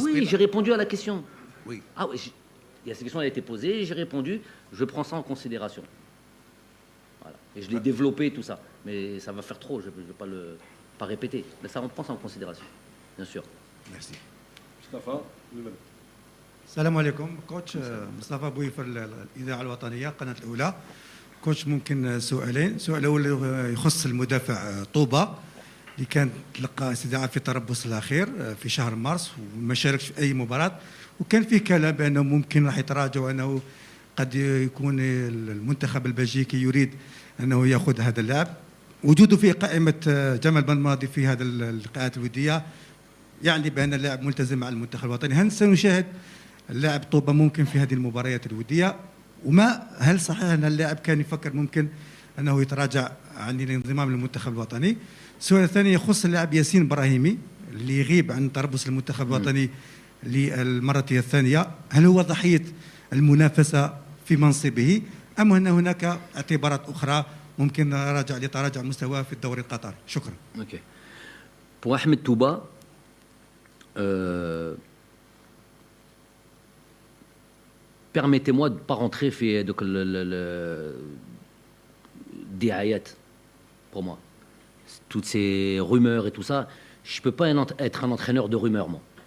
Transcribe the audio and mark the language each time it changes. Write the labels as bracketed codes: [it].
[fr] Oui, j'ai répondu à la question. Oui. Ah oui, cette question a été posée, j'ai répondu, je prends ça en considération. Voilà. Et je l'ai développé, tout ça. Mais ça va faire trop, je ne vais pas répéter. Mais ça, on prend ça en considération, bien sûr. Merci. Mustafa, [ar] السلام عليكم كوتش مصطفى بويفر الاذاعه الوطنيه القناه الاولى كوتش ممكن سؤالين السؤال الاول يخص المدافع طوبه اللي كان تلقى استدعاء في تربص الاخير في شهر مارس وما شاركش في اي مباراه وكان فيه كلام بانه ممكن راح يتراجع وانه قد يكون المنتخب البلجيكي يريد انه ياخذ هذا اللاعب وجوده في قائمه جمال بن في هذا اللقاءات الوديه يعني بان اللاعب ملتزم مع المنتخب الوطني هل سنشاهد اللاعب طوبة ممكن في هذه المباريات الودية هل صحيح أن اللاعب كان يفكر ممكن أنه يتراجع عن الانضمام للمنتخب الوطني؟ السؤال الثاني يخص اللاعب ياسين إبراهيمي اللي يغيب عن تربص المنتخب الوطني للمرة الثانية هل هو ضحية المنافسة في منصبه أم أن هناك اعتبارات أخرى ممكن لتراجع مستواه في الدوري القطري؟ شكرا. [fr] Ok. Pour Ahmed Touba, permettez-moi de ne pas rentrer [ar] في دوك الدعايات [fr] pour moi. Toutes ces rumeurs et tout ça, je ne peux pas être un entraîneur de rumeurs, moi.